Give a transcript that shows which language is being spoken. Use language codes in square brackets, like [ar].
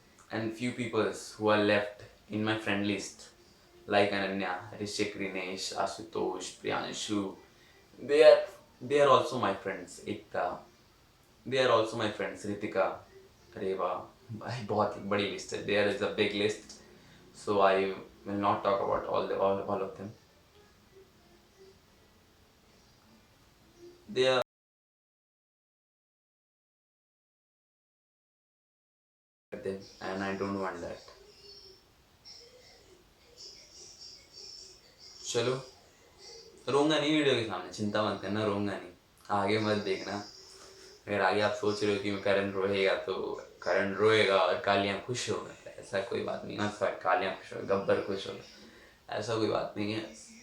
[en] And few people who are left in my friend list, like Ananya, Rishik, Rinesh, Asutosh, Priyanshu, they are they are also my friends. Ekta, they are also my friends. [hi] Ritika, Reva, भाई बहुत बड़ी list है. [en] There is a big list, so I will not talk about all of them. They are them, and I don't want that. [hi] चलो, रोऊंगा नहीं video के सामने, चिंता मत करना, रोऊंगा नहीं। आगे मत देखना। अगर आगे आप सोच रहे हो कि करण रोएगा तो करण रोएगा और कालियाँ खुश होगा, ऐसा कोई बात नहीं है। सॉरी, कालियाँ खुश होगा, गब्बर खुश होगा, ऐसा कोई बात नहीं है।